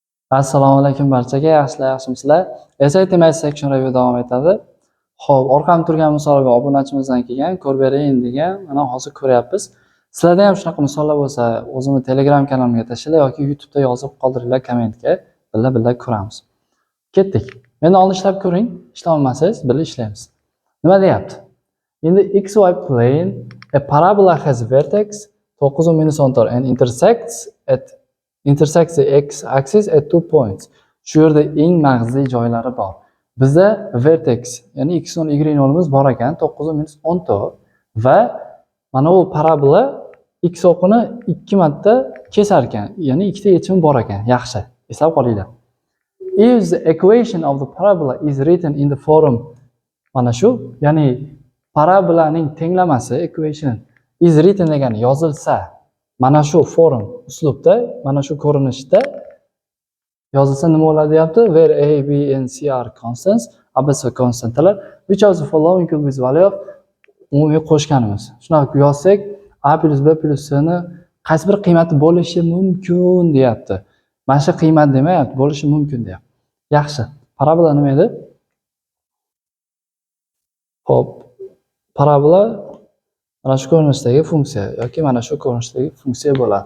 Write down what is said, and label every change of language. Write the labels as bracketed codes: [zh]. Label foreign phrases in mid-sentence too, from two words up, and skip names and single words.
[uz] Assalomu alaykum barchaga, yaxshimisizlar? [en] SAT Maths section review [uz] davom etadi. Xo'p, orqamda turgan misolga obunachimizdan kelgan, ko'rib bering degan, mana hozir ko'ryapmiz. Sizlarda ham shunaqa misollar bo'lsa, o'zimni Telegram kanalimga tashlanglar yoki YouTube'da yozib qoldiringlar kommentga, birga ko'ramiz. Ketdik. Meni oldin ishlab ko'ring, ishlolmasangiz birga ishlaymiz. Nima deyapti? [en] In the xy plane, a parabola has vertex 9-14 and intersects the x-axis at 2 points. [uz] Shu yerda eng mag'zli joylari bor. Bizda vertex, ya'ni x0 y0imiz bor ekan, 9-14 va mana bu parabola x o'qini 2 marta kesar ekan, ya'ni ikkita yechimi bor ekan. Yaxshi, eslab qolinglar. [en] If the equation of the parabola is written in the form [uz] mana shu, ya'ni parabolaning tenglamasi [en] equation is written [uz] degani yozilsa, mana shu form uslubda, mana shu ko'rinishda yozilsa nima bo'ladi deyapti? [en] Where a, b and c are constants, [uz] abs konstantlar, [en] which of the following could be the value of [uz] umumiy qo'shganimiz. Shunaqa yozsak, [en] a plus b plus c [uz] ni qaysi bir qiymati bo'lishi mumkin deyapti. Mana shu qiymat demayapti, bo'lishi mumkin deyapti. Yaxshi. Parabola nima edi? Xo'p, parabola mana shu ko'rinishdagi funksiya yoki mana shu ko'rinishdagi funksiya bo'ladi.